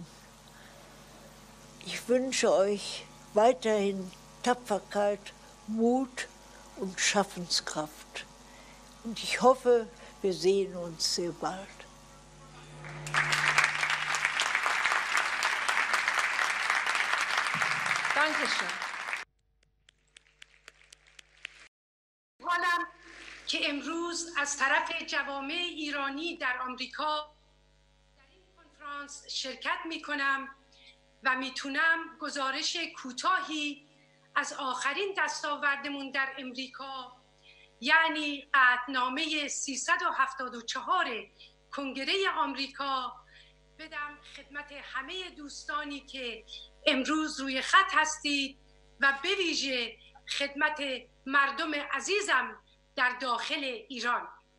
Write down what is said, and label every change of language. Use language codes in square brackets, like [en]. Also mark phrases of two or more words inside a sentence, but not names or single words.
[de] Ich wünsche euch weiterhin Tapferkeit, Mut und Schaffenskraft. Und ich hoffe, wir sehen uns sehr bald. Dankeschön. [fa] حالم که امروز از طرف جوامع ایرانی در آمریکا در این کنفرانس شرکت می کنم و میتونم گزارش کوتاهی از آخرین دستاوردمون در امریکا، یعنی عهدنامه 374 کنگره آمریکا بدم خدمت همه دوستانی که امروز روی خط هستید و به ویژه خدمت مردم عزیزم در داخل ایران.